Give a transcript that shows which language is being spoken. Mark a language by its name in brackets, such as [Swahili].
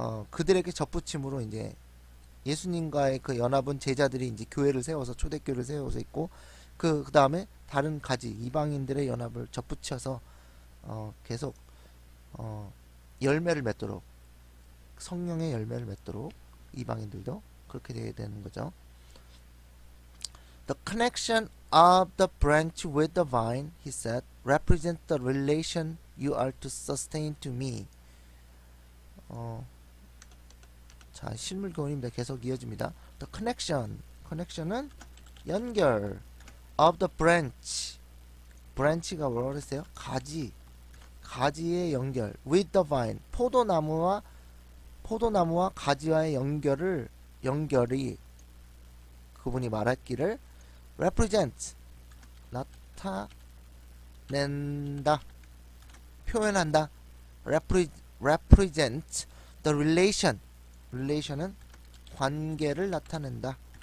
[Korean] 그들에게 접붙임으로 이제 예수님과의 그 연합은 제자들이 이제 교회를 세워서 초대교회를 세워서 있고 그 다음에 다른 가지 이방인들의 연합을 접붙여서 계속 열매를 맺도록 성령의 열매를 맺도록 이방인들도 그렇게 되어야 되는 거죠. [English] The connection of the branch with the vine, he said, represents the relation you are to sustain to me. [Korean] 자, 실물 교훈입니다. 계속 이어집니다. The connection은 연결 [English] of the branch [Korean] 가 뭐라고 그랬어요? 가지의 연결 [English] with the vine, [Korean] 포도나무와 가지와의 연결이 그분이 말했기를 represent 나타낸다 표현한다 [English] represent the relation [Korean] 은 관계를 나타낸다.